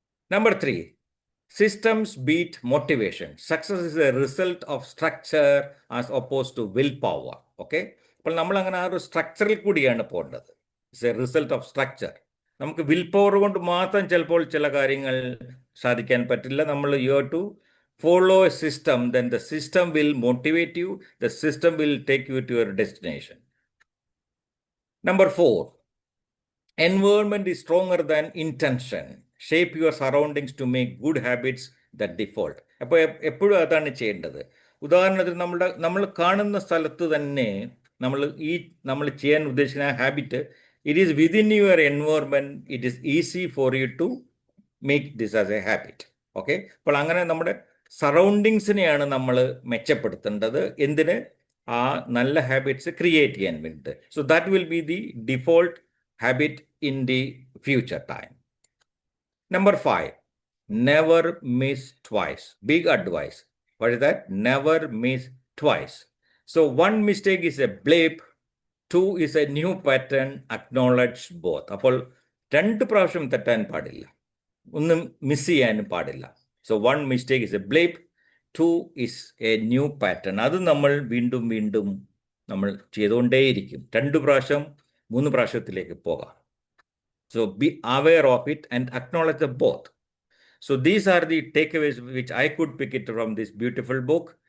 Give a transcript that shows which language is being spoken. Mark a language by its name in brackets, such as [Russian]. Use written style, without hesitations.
[English] Number 3, systems beat motivation. Success is a result of structure as opposed to willpower. Okay? [Malayalam] അപ്പോൾ നമ്മൾ അങ്ങനെ ആ ഒരു സ്ട്രക്ചറിൽ കൂടിയാണ് പോകേണ്ടത്. [English] It's a result of structure. [Malayalam] നമുക്ക് വിൽ പവർ കൊണ്ട് മാത്രം ചിലപ്പോൾ ചില കാര്യങ്ങൾ സാധിക്കാൻ പറ്റില്ല. [English] നമ്മൾ you have to follow a system, then the system will motivate you, the system will take you to your destination. Number 4, environment is stronger than intention. Shape your surroundings to make good habits the default. [Malayalam] അപ്പോൾ എപ്പോഴും അതാണ് ചെയ്യേണ്ടത്. ഉദാഹരണത്തിന് നമ്മൾ കാണുന്ന സ്ഥലത്ത് തന്നെ നമ്മൾ ചെയ്യാൻ ഉദ്ദേശിക്കുന്ന habit, [English] It is within your environment, it is easy for you to make this as a habit. Okay? [Malayalam] അപ്പോൾ അങ്ങനെ നമ്മുടെ സറൗണ്ടിങ്സിനെയാണ് നമ്മൾ മെച്ചപ്പെടുത്തേണ്ടത്. എന്തിന്? ആ നല്ല ഹാബിറ്റ്സ് ക്രിയേറ്റ് ചെയ്യാൻ വേണ്ടിയിട്ട്. [English] So that will be the default habit in the future time. Number 5, never miss twice. Big advice. What is that? Never miss twice. So 1 mistake is a blip, 2 is a new pattern. Acknowledge both. [Malayalam] അപ്പോൾ 2 പ്രാവശ്യം തെറ്റാൻ പാടില്ല, ഒന്നും miss ചെയ്യാനും പാടില്ല. [English] So 1 mistake is a blip, 2 is a new pattern. [Malayalam] അത് നമ്മൾ വീണ്ടും വീണ്ടും നമ്മൾ ചെയ്തുകൊണ്ടേയിരിക്കും. 2 പ്രാവശ്യം 3 പ്രാവശ്യത്തിലേക്ക് പോകാം. [English] So be aware of it and acknowledge the both. So these are the takeaways which I could pick it from this beautiful book.